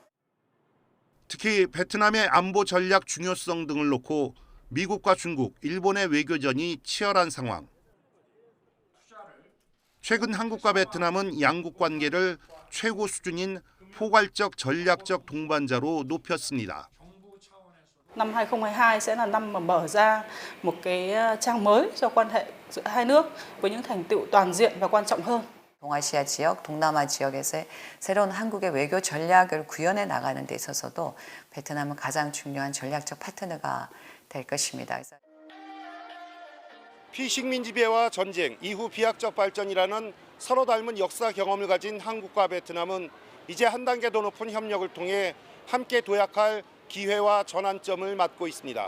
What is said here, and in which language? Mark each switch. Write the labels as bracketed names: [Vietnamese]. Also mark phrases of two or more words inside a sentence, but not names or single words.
[Korean] 특히 베트남의 안보 전략 중요성 등을 놓고 미국과 중국, 일본의 외교전이 치열한 상황. 최근 한국과 베트남은 양국 관계를 최고 수준인 포괄적 전략적 동반자로 높였습니다. [Vietnamese] Năm 2022 sẽ là năm mà mở ra một cái trang mới cho quan hệ giữa hai nước với những thành tựu toàn diện và quan trọng hơn. [Korean] 동아시아 지역, 동남아 지역에서 새로운 한국의 외교 전략을 구현해 나가는 데 있어서도 베트남은 가장 중요한 전략적 파트너가 될 것입니다. 피식민 지배와 전쟁, 이후 비약적 발전이라는 서로 닮은 역사 경험을 가진 한국과 베트남은 이제 한 단계 더 높은 협력을 통해 함께 도약할 기회와 전환점을 맞고 있습니다.